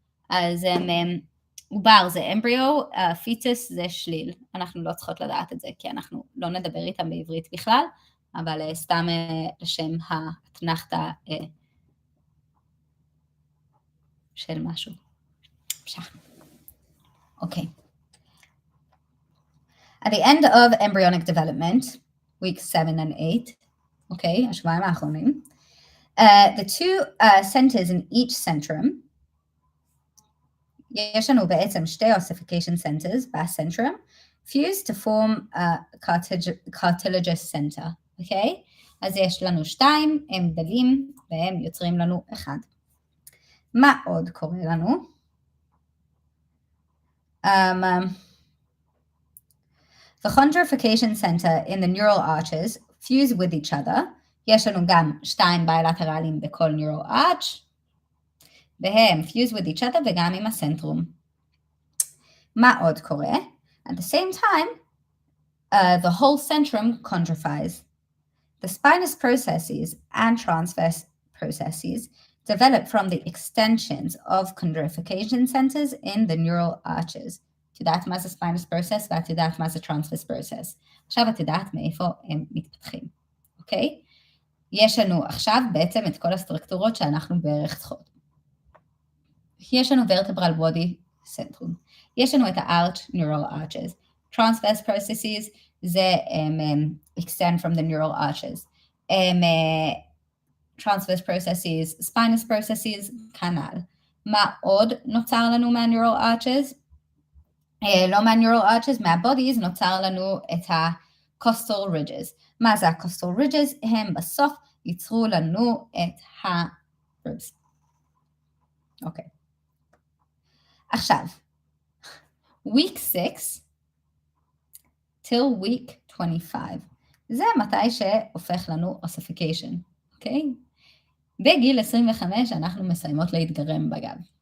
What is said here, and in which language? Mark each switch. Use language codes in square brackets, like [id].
[he] אז עובר זה אמבריו, פיטוס זה שליל. אנחנו לא צריכות לדעת את זה, כי אנחנו לא נדבר איתם בעברית בכלל, אבל סתם לשם האתנחתא של משהו. המשכנו. אוקיי. [en] At the end of embryonic development, week 7 and 8, [he] אוקיי, השבועיים האחרונים, [en] the two centers in each centrum, [he] יש לנו בעצם שתי [en] ossification centers בסנטרום, fuse to form a cartilaginous center, אוקיי? [he] אז יש לנו 2, הם גדלים והם יוצרים לנו 1. מה עוד קורה לנו? [en] The chondrification center in the neural arches fuse with each other. [he] יש לנו גם 2 בילטרלים בכל neural arch, והם [en] fuse with each other [he] וגם עם הסנטרום. מה עוד קורה? [en] At the same time, the whole centrum chondrifies. The spinous processes and transverse processes develop from the extensions of chondrification centers in the neural arches. [he] את יודעת מה זה spinous process ואת יודעת מה זה transverse process. עכשיו את יודעת מאיפה הם מתפתחים, אוקיי? יש לנו עכשיו בעצם את כל הסטרקטורות שאנחנו בערך צריכות. יש לנו vertebral body centrum. יש לנו את [en] ה-arch neural arches. Transverse processes זה extend from the neural arches. [he] Transverse processes, spinous processes, כנ"ל. מה עוד נוצר לנו מה-neural arches? לא מה-neural arches, מה-bodies נוצר לנו את ה-costal ridges. מה זה ה-costal ridges? הם בסוף ייצרו לנו את ה-ribs. אוקיי. עכשיו, [en] week 6 till week 25. [he] זה מתי שהופך לנו ossification, אוקיי? בגיל 25 אנחנו מסיימות להתגרם בגב.